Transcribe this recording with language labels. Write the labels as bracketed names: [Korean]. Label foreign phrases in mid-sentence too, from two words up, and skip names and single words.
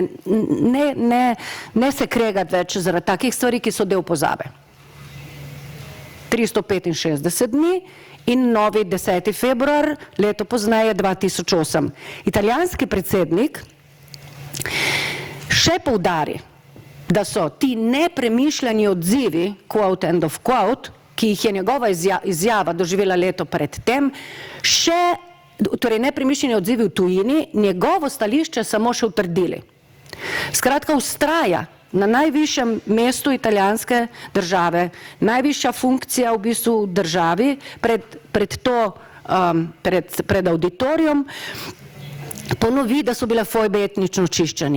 [Slovenian] Ne se kregati več zaradi takih stvari, ki so del pozabe. 365 dni in novi 10. februar, leto pozneje 2008. Italijanski predsednik še poudari, da so ti nepremišljeni odzivi, [English] quote and of quote, [Slovenian] ki jih je njegova izjava doživela leto predtem, torej nepremišljeni odzivi v tujini, njegovo stališče samo še utrdili. Skratka, vztraja na najvišjem mestu italijanske države, najvišja funkcija v bistvu v državi pred auditorijem, ponovi, da so bile fojbe etnično očiščenje.